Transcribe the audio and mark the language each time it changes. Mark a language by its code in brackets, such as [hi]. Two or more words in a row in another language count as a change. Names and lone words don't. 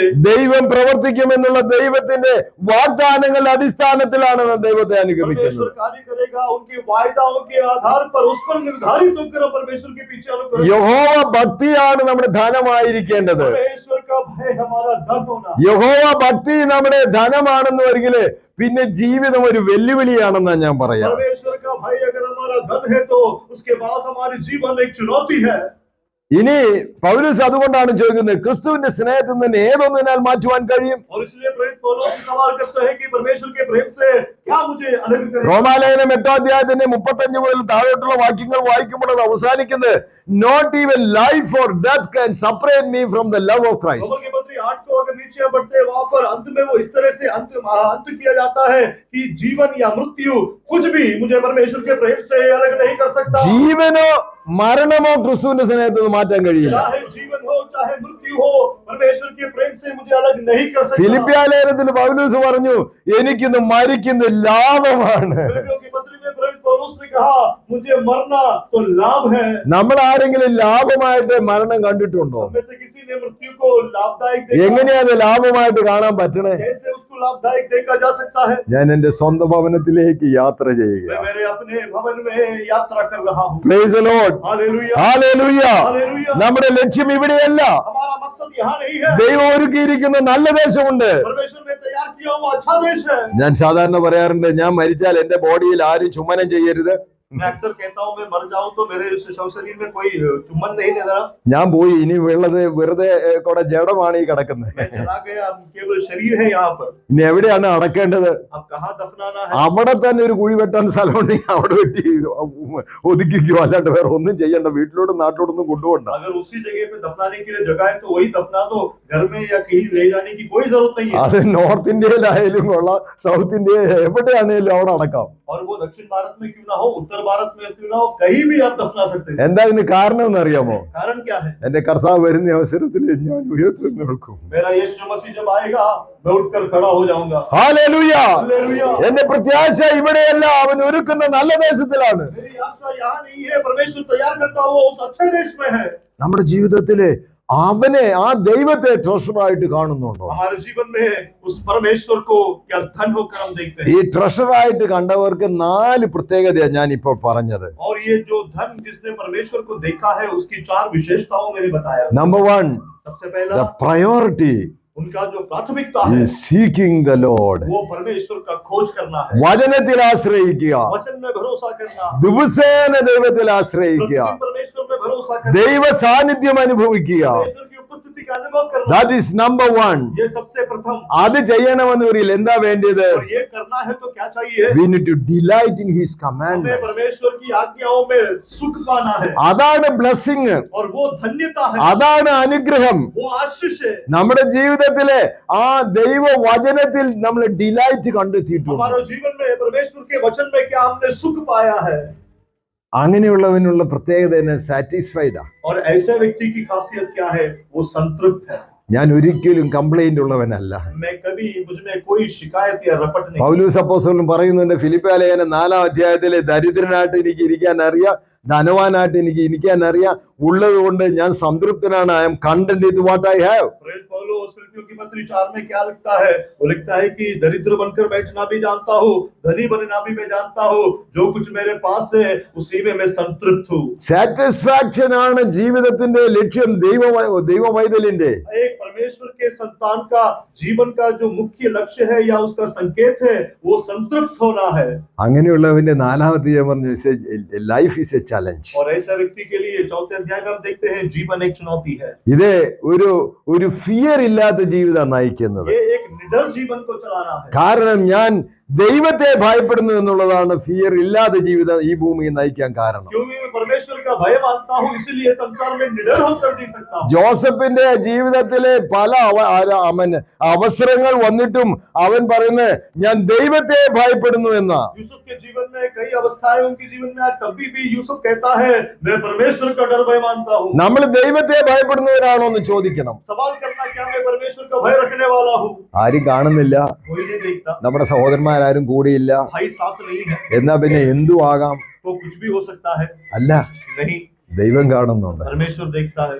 [ml] ദൈവം പ്രവർത്തിക്കുമെന്നുള്ള ദൈവത്തിന്റെ വാഗ്ദാനങ്ങളുടെ അടിസ്ഥാനത്തിലാണ് നാം ദൈവത്തെ അനുഗമിക്കുന്നത്. [hi] परमेश्वर कार्य करेगा उनके वायदाओं के आधार पर, उस पर निर्धारित होकर परमेश्वर के पीछे अनुकरण। [ml] യഹോവ ഭക്തിയാണ് നമ്മുടെ ധനമായിരിക്കേണ്ടത്. [hi] परमेश्वर का भय हमारा धन होना। [ml] യഹോവ ഭക്തി നമ്മുടെ ധനമാണെന്ന് വരികില് പിന്നെ ജീവിതം ഒരു വെല്ലുവിളിയാണെന്നാണ് ഞാൻ പറയാം. [hi] परमेश्वर का भय अगर हमारा धन है तो उसके बाद हमारी जीवन एक चुनौती है। [ml] ഇനി പൗലോസ് അതുകൊണ്ടാണ് ചോദിക്കുന്നത്, ക്രിസ്തുവിന്റെ സ്നേഹത്തിൽ നിന്ന് ഏതൊന്നിനാൽ മാറ്റുവാൻ കഴിയും? [hi] और इसलिए प्रेरित पौलुस सवाल करते हैं कि परमेश्वर के प्रेम से क्या मुझे अलग करे? [ml] റോമാലേഖനം 8 അധ്യായത്തിന്റെ 35 മുതൽ താഴോട്ടുള്ള വാക്യങ്ങൾ വായിക്കുമ്പോൾ അത് അവസാനിക്കുന്നത്, [en] not even life or death can separate me from the love of Christ. [hi] रोमन के पत्री 8 को अगर नीचे बढ़ते हैं, वहां पर अंत में वो इस तरह से अंत किया जाता है कि जीवन या मृत्यु कुछ भी मुझे परमेश्वर के प्रेम से अलग नहीं कर सकता। [ml] ജീവനോ മരണമോ ക്രിസ്തുവിന്റെ സ്നേഹത്തിൽ നിന്ന് മാറ്റാൻ കഴിയില്ല. [hi] चाहे जीवन हो चाहे मृत्यु हो, परमेश्वर के प्रेम से मुझे अलग नहीं कर सकता। [ml] ഫിലിപ്പിയ ലേഖനത്തിൽ പൗലോസ് പറഞ്ഞു, എനിക്കിന്ന് മരിക്കുന്നത് ലാഭമാണ്. [hi] फिलिपियों की पत्री में प्रेरित पौलुस ने कहा, मुझे मरना तो लाभ है। [ml] നമ്മൾ ആരെങ്കിലും ലാഭമായിട്ട് മരണം കണ്ടിട്ടുണ്ടോ? [hi] हम में से किसी ने मृत्यु को लाभदायक देखा? [ml] എങ്ങനെയാ അത് ലാഭമായിട്ട് കാണാൻ പറ്റണേ? [hi] कैसे उसको लाभदायक देखा जा सकता है? [ml] ഞാൻ എന്റെ സ്വന്തം ഭവനത്തിലേക്ക് യാത്ര [hi] मैं [ml] ചെയ്യുക. [hi] मेरे अपने भवन में यात्रा कर रहा हूँ। [en] Praise the Lord. [hi] हालेलुया, [ml] ഹല്ലേലൂയ. [hi] हालेलुया। [ml] നമ്മുടെ ലക്ഷ്യം ഇവിടെയല്ല. [hi] हमारा मकसद यहाँ नहीं है। [ml] ദൈവം ഒരുക്കിയിരിക്കുന്ന നല്ല ദേശമുണ്ട്. [hi] परमेश्वर ने तैयार किया हुआ अच्छा देश है। [ml] ഞാൻ സാധാരണ പറയാറുണ്ട്, ഞാൻ മരിച്ചാൽ എന്റെ ബോഡിയിൽ ആരും ചുമനം ചെയ്യരുത്. [hi] मैं अक्सर कहता हूँ, मैं मर जाऊं तो मेरे इस शव शरीर में कोई चुम्बन नहीं लेना। [ml] ഞാൻ പോയി, ഇനി ഉള്ളത് വെറുതെ കൂടെ ജഡമാണ് ഈ കിടക്കുന്നത്. [hi] मैं चला गया, अब केवल शरीर है यहाँ पर। [ml] ഇനി എവിടെയാണ് അടക്കേണ്ടത്? अब कहाँ दफनाना है? അവിടെ തന്നെ ഒരു കുഴി വെട്ടാൻ സ്ഥലമുണ്ടെങ്കിൽ അവിടെ വെട്ടി ഒതുക്കിക്കോ, അല്ലാണ്ട് വേറെ ഒന്നും ചെയ്യണ്ട. വീട്ടിലോട്ടും നാട്ടിലോട്ടൊന്നും കൊണ്ടുപോകണ്ട. [hi] अगर उसी जगह पे दफनाने के लिए जगह है तो वही दफना दो, घर में या कहीं ले जाने की कोई जरूरत नहीं है। [ml] അത് നോർത്ത് ഇന്ത്യയിലായാലും കൊള്ളാം, സൗത്ത് ഇന്ത്യയിൽ എവിടെയാണെങ്കിലും അവിടെ അടക്കാം. [hi] और वो दक्षिण भारत में क्यों ना हो, उत्तर भारत में क्यों ना हो, कहीं भी आप दफना सकते हैं। [ml] എന്താ ഇതിന് കാരണം എന്ന് അറിയാമോ? [hi] कारण क्या है? [ml] എന്റെ കർത്താവ് വരുന്ന അവസരത്തിൽ ഞാൻ ഉയർത്തി നിൽക്കും. [hi] मेरा यीशु मसीह जब आएगा, मैं उठकर खड़ा हो जाऊंगा। [ml] ഹല്ലേലൂയ. [hi] हालेलुया। [ml] എന്റെ പ്രത്യാശ ഇവിടെയല്ല, അവൻ ഒരുക്കുന്ന നല്ല ദേശത്തിലാണ്. [hi] मेरी आशा यहाँ नहीं है, परमेश्वर तैयार करता हुआ उस अच्छे देश में है। [ml] നമ്മുടെ ജീവിതത്തില് അവനെ, ആ ദൈവത്തെ ട്രഷറായിട്ട് കാണുന്നുണ്ടോ? [hi] हमारे जीवन में उस परमेश्वर को क्या धन होकर हम देखते [ml] ഈ [hi] हैं। [ml] ട്രഷറായിട്ട് കണ്ടവർക്ക് 4 പ്രത്യേകതയാണ് ഞാൻ ഇപ്പോൾ പറഞ്ഞത്. [hi] और ये जो धन जिसने परमेश्वर को देखा है, उसकी 4 विशेषताओं मैंने बताया। [ml] നമ്പർ 1, [hi] सबसे [en] the [hi] पहला, [en] priority [hi] उनका जो प्राथमिकता है [en] is seeking the Lord. [hi] वो परमेश्वर का खोज करना है, [ml] വചനത്തിൽ ആശ്രയിക്കുക, [hi] वचन में भरोसा करना, [ml] ദിവസേന ദൈവത്തിൽ ആശ്രയിക്കുക, [hi] प्रतिदिन परमेश्वर में भरोसा करना, [ml] ദൈവ സാന്നിധ്യം അനുഭവിക്കുക. [hi] परमेश्वर की उपस्थिति का अनुभव करना। [en] That is number 1. [hi] ये सबसे प्रथम। [ml] അത് ചെയ്യണമെന്ന് പറയില്ല, എന്താ വേണ്ടത്? [hi] और ये करना है तो क्या चाहिए? [en] We need to delight in His [hi] हमें [en] commandments. [hi] परमेश्वर की आज्ञाओं में सुख पाना है, [ml] അതാണ് ബ്ലെസ്സിങ്, [hi] और वो धन्यता है, [ml] അതാണ് അനുഗ്രഹം. [hi] वो आशीष है। [ml] നമ്മുടെ ജീവിതത്തിലെ ആ ദൈവ വചനത്തിൽ നമ്മൾ ഡിലൈറ്റ് കണ്ടെത്തിയിട്ടുണ്ട്. [hi] हमारे जीवन में परमेश्वर के वचन में क्या हमने सुख पाया है? [ml] അങ്ങനെയുള്ളവനുള്ള പ്രത്യേകത തന്നെ സാറ്റിസ്ഫൈഡ്. [hi] और ऐसे व्यक्ति की खासियत क्या है? वो संतृप्त है। [ml] ഞാൻ ഒരിക്കലും കംപ്ലൈന്റ് ഉള്ളവനല്ല. [hi] मैं कभी मुझ में कोई शिकायत या रपट नहीं। [ml] പൗലോസ് അപ്പോസ്തലൻ പറയുന്നുണ്ട് ഫിലിപ്പിയ ലേഖനം 4 അധ്യായത്തിലെ, ദരിദ്രനായിട്ട് എനിക്ക് ഇരിക്കാൻ അറിയാം, ധനവാനായിട്ട് എനിക്ക് ഇരിക്കാൻ അറിയാം, ഉള്ളത് കൊണ്ട് ഞാൻ സംതൃപ്തനാണ്. [en] I am content with what I have. [hi] प्रेरित पौलुस फिलिप्पियों की पत्री 4 में क्या लिखता है? वो लिखता है कि दरिद्र बनकर बैठना भी जानता हूँ, धनी बनना भी मैं जानता हूँ, जो कुछ मेरे पास है उसी में मैं संतृप्त हूँ। [ml] സാറ്റിസ്ഫാക്ഷൻ ആണ് ജീവിതത്തിന്റെ ലക്ഷ്യം. ദൈവവൈതലിന്റെ [hi] एक परमेश्वर के संतान का जीवन का जो मुख्य लक्ष्य है या उसका संकेत है, वो संतृप्त होना है। [ml] അങ്ങനെയുള്ളവന്റെ 4ാമത്തെ ഞാൻ പറഞ്ഞു, [en] life is a challenge. [hi] और ऐसा व्यक्ति के लिए 4थे अध्याय में हम देखते हैं जीवन एक चुनौती है। [ml] ഇത് ഒരു ഫിയർ ഇല്ലാത്ത ജീവിതം നയിക്കുന്നത്. [hi] ये एक निडर जीवन को चलाना है। [ml] കാരണം ഞാൻ ദൈവത്തെ ഭയപ്പെടുന്നു എന്നുള്ളതാണ് ഫിയർ ഇല്ലാത്ത ജീവിതം ഈ ഭൂമിയിൽ നയിക്കാൻ കാരണം. [hi] क्योंकि मैं परमेश्वर का भय मानता हूँ, इसलिए संसार में निडर होकर जी सकता हूँ। [ml] ജോസഫിന്റെ ജീവിതത്തിലെ പല അവസരങ്ങൾ വന്നിട്ടും അവൻ പറയുന്നത് ഞാൻ ദൈവത്തെ ഭയപ്പെടുന്നു എന്നാ. [hi] यूसुफ के जीवन में कई अवस्थाएं उनके जीवन में, तभी भी यूसुफ कहता है मैं परमेश्वर का डर भय मानता हूँ। [ml] നമ്മൾ ദൈവത്തെ ഭയപ്പെടുന്നവരാണോ എന്ന് ചോദിക്കണം. [hi] सवाल करना, क्या मैं परमेश्वर का भय रखने वाला हूँ? [ml] ആരും കാണുന്നില്ല, [hi] कोई नहीं देखता, [ml] നമ്മുടെ സഹോദരന്മാരും കൂടിയില്ല. [hi] भाई साथ नहीं है, [ml] എന്നാ പിന്നെ എന്തു ആകാം? [hi] तो कुछ भी हो सकता है। [ml] അല്ല, [hi] नहीं, [ml] ദൈവം കാണുന്നുണ്ട്, [hi] परमेश्वर देखता है,